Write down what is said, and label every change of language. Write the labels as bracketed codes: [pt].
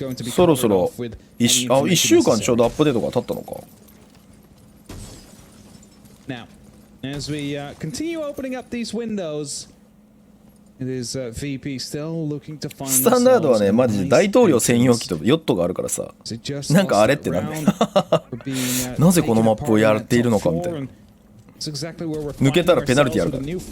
[ja] そろそろ1週間ちょうどアップデートが経ったのか。 [en] As we continue opening up these windows, it is VP still looking to find. [ja] スタンダードはね、マジで大統領専用機とヨットがあるからさ、なんかあれってなんだよ。なぜこのマップをやっているのかみたいな。抜けたらペナルティあるから。